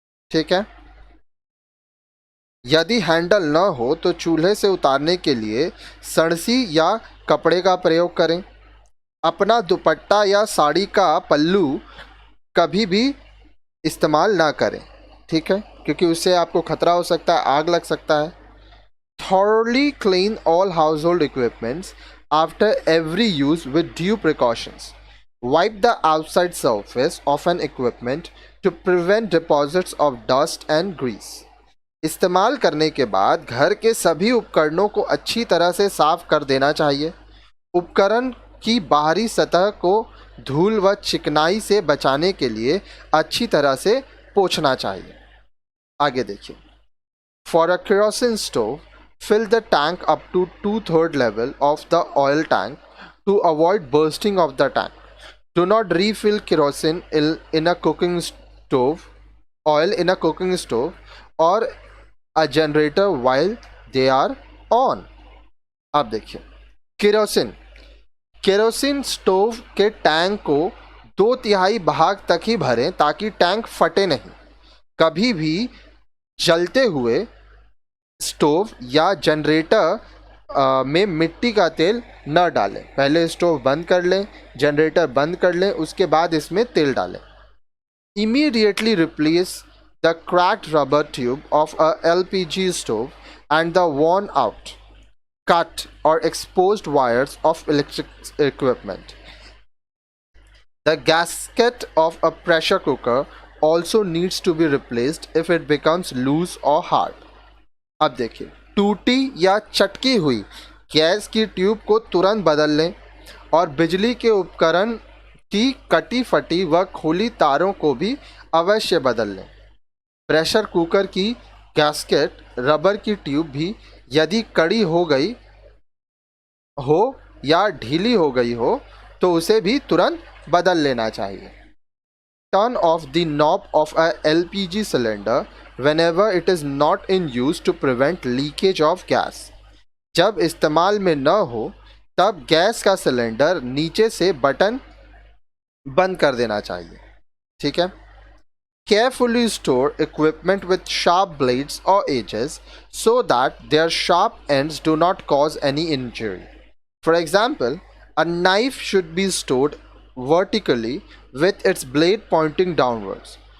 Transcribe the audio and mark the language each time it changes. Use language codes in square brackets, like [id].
[hi] ठीक है, यदि हैंडल न हो तो चूल्हे से उतारने के लिए सड़सी या कपड़े का प्रयोग करें। अपना दुपट्टा या साड़ी का पल्लू कभी भी इस्तेमाल ना करें, ठीक है, क्योंकि उससे आपको खतरा हो सकता है, आग लग सकता है। [en] Thoroughly clean all household equipments after every use with due precautions. Wipe the outside surface of an equipment to prevent deposits of dust and grease. [hi] इस्तेमाल करने के बाद घर के सभी उपकरणों को अच्छी तरह से साफ कर देना चाहिए। उपकरण की बाहरी सतह को धूल व चिकनाई से बचाने के लिए अच्छी तरह से पोंछना चाहिए। आगे देखिए, [en] For a kerosene stove, fill the tank up to 2/3 level of the oil tank to avoid bursting of the tank. Do not refill kerosene in a cooking stove, oil in a cooking stove or a generator while they are on. [hi] अब देखिए, kerosene stove के tank को 2/3 भाग तक ही भरें ताकि tank फटे नहीं। कभी भी जलते हुए स्टोव या जनरेटर में मिट्टी का तेल न डालें। पहले स्टोव बंद कर लें, जनरेटर बंद कर लें, उसके बाद इसमें तेल डालें। [en] Immediately replace the cracked rubber tube of a LPG stove and the worn out, cut or exposed wires of electric equipment. The gasket of a pressure cooker also needs to be replaced if it becomes loose or hard. [hi] अब देखिए, टूटी या चटकी हुई gas की tube को तुरंत बदल लें और बिजली के उपकरण की कटी फटी व खुली तारों को भी अवश्य बदल लें। प्रेशर कुकर की गैस्केट रबर की ट्यूब भी यदि कड़ी हो गई हो या ढीली हो गई हो तो उसे भी तुरंत बदल लेना चाहिए। [en] Turn off the knob of a LPG cylinder whenever it is not in use to prevent leakage of gas. [hi] जब इस्तेमाल में न हो तब गैस का सिलेंडर नीचे से बटन बंद कर देना चाहिए। ठीक है, [en] Carefully store equipment with sharp blades or edges so that their sharp ends do not cause any injury. For example, a knife should be stored vertically with its blade pointing downwards.